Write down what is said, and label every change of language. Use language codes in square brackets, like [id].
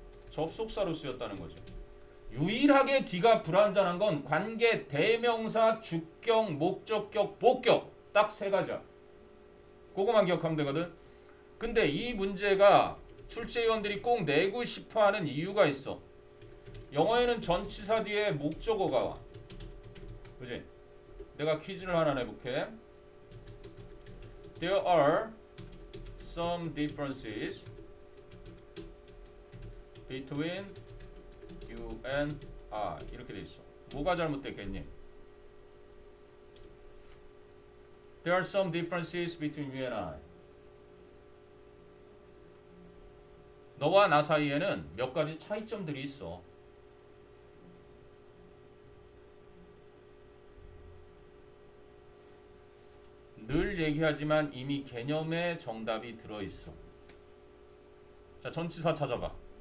[ko] 접속사로 쓰였다는 거지. 유일하게 D가 불완전한 건 관계, 대명사, 주격, 목적격, 복격, 딱 3가지야. 그거만 기억하면 되거든. 근데 이 문제가 출제위원들이 꼭 내고 싶어하는 이유가 있어. 영어에는 전치사 뒤에 목적어가 와. 그지? 내가 퀴즈를 하나 내볼게. [en] There are some differences between you and I, [ko] 이렇게 돼 있어. 뭐가 잘못됐겠니? [en] There are some differences between you and I. [ko] 너와 나 사이에는 몇 가지 차이점들이 있어. 늘 얘기하지만 이미 개념에 정답이 들어있어. 자, 전치사 찾아봐.